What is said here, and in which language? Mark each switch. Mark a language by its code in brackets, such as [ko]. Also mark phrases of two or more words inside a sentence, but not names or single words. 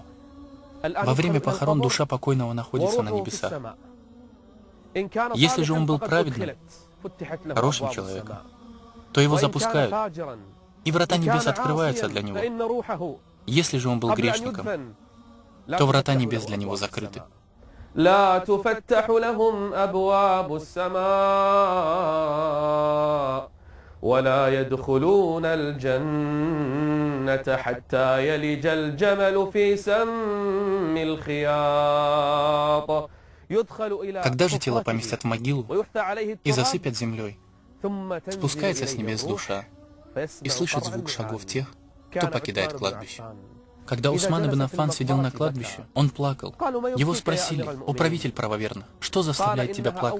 [ru] Во время похорон душа покойного находится на небесах. Если же он был праведным, хорошим человеком, то его запускают, и врата небес открываются для него. Если же он был грешником, то врата небес для него закрыты. [ar] لا تفتح لهم أبواب السماء ولا يدخلون الجنة حتى يلج الجمل في سم الخياط. [ru] Когда же тело поместят в могилу и засыпят землей, спускается с небес душа и слышит звук шагов тех, кто покидает кладбище. Когда Усман ибн Аффан сидел на кладбище, он плакал. Его спросили: «О правитель правоверных, что заставляет тебя плакать?»